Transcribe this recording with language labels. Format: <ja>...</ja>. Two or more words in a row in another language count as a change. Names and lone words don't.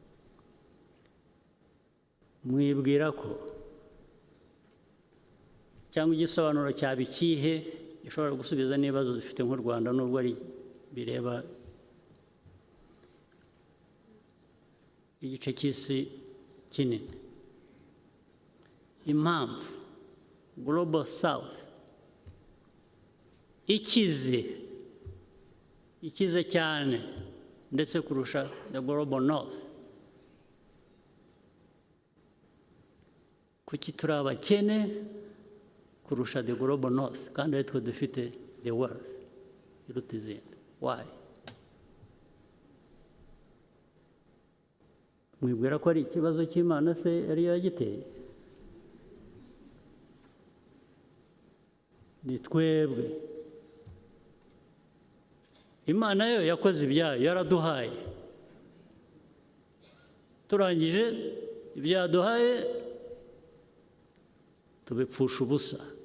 <rw>Mwibwira ko cyangwa igisobanuro cyaba ikihe gishobora gusubiza n'ibibazo dufite nk'u Rwanda, nubwo ari bireba igice cy'isi kinini? Impamvu</rw> <en>global south</en> <rw>ikize cyane ndetse kurusha</rw> <en>the global north,</en> <rw>kuki turi abakene kurusha</rw> <en>the global north</en> <rw>kandi ari twe dufite</rw> <en>the world</en> <rw>iruta izindi? Why? Mwibwira ko ari ikibazo cy'Imana se ariyo yagiteye? Ni twebwe. Imana yo yakoze ibyayo, yaraduhaye, turangije ibyo yaduhaye tubipfusha ubusa.</rw>